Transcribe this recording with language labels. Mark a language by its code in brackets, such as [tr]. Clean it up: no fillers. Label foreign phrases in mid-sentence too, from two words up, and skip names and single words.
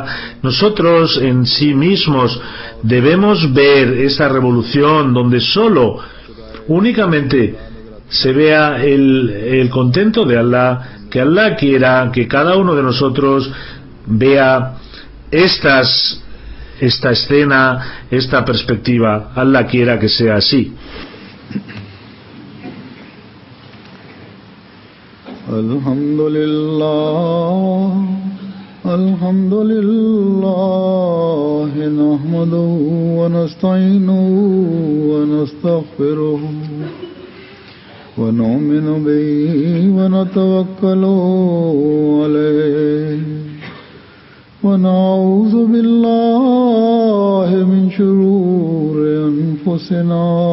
[es] Nosotros en sí mismos debemos ver esa revolución donde únicamente se vea el contento de Allah, que Allah quiera que cada uno de nosotros vea esta escena, esta perspectiva. Allah quiera que sea así. [ar] الحمد لله نحمده ونستعينه ونستغفره ونؤمن به ونتوكل عليه ونعوذ بالله من شرور أنفسنا